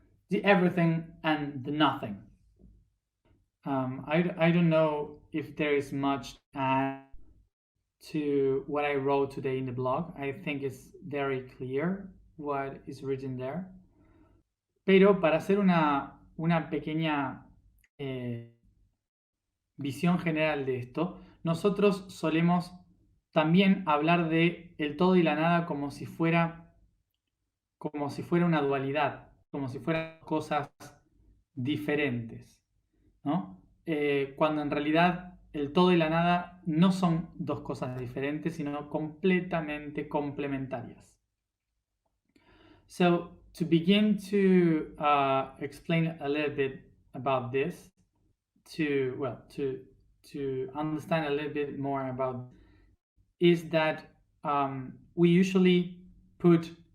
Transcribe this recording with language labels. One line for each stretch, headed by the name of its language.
English: The everything and the nothing. I don't know if there is much to add to what I wrote today in the blog. I think it's very clear what is written there.
Spanish: Pero para hacer una pequeña visión general de esto, nosotros solemos también hablar de el todo y la nada como si fuera una dualidad, como si fueran cosas diferentes, ¿no? Cuando en realidad el todo y la nada no son dos cosas diferentes, sino completamente complementarias.
English: So, to begin to explain a little bit about this, to understand a little bit more about, is that we usually put